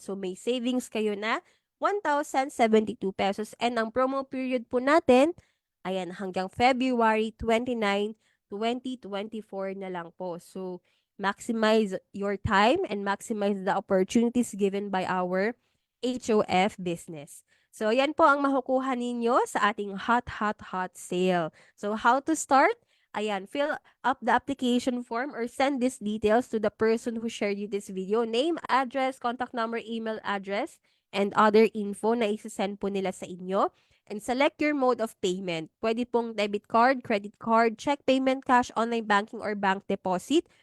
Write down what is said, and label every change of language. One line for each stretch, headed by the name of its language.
Filipino: So, may savings kayo na 1,072 pesos. And ang promo period po natin, ayan, hanggang February 29, 2024 na lang po.
English: So, maximize your time and maximize the opportunities given by our HOF business.
Filipino: So, yan po ang makukuha ninyo sa ating hot sale.
English: So, how to start? Ayan, fill up the application form or send these details to the person who shared you this video. Name, address, contact number, email address, and other info
Filipino: na isasend po nila sa inyo.
English: And select your mode of payment.
Filipino: Pwede pong
English: debit card, credit card, check payment, cash, online banking, or bank deposit.